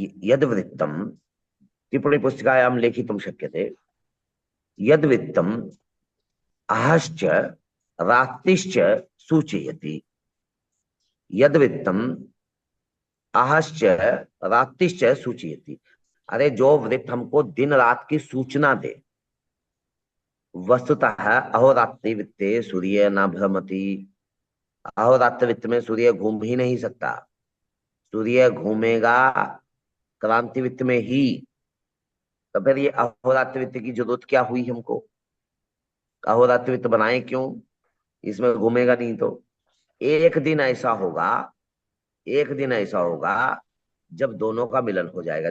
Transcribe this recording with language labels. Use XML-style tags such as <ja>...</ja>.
<sa>यद्वृत्तं टिप्पणीपुस्तिकायां लेखितुं शक्यते। यद्वृत्तम् अहश्च रात्रिश्च सूचयति। यद्वृत्तम् अहश्च रात्रिश्च सूचयति।</sa> <hi>अरे जो वृत्त हमको दिन रात की सूचना दे।</hi> <sa>वस्तुतः अहोरात्रि वृत्ते सूर्य न भ्रमति।</sa> <hi>अहोरात्र वृत्त में सूर्य घूम ही नहीं सकता। सूर्य घूमेगा क्रांति वृत्त में ही। तो फिर ये अहोरात्र वृत्त की जरूरत क्या हुई हमको? अहोरात्र वृत्त बनाए क्यों? इसमें घूमेगा नहीं तो। एक दिन ऐसा होगा, एक दिन ऐसा होगा जब दोनों का मिलन हो जाएगा।</hi>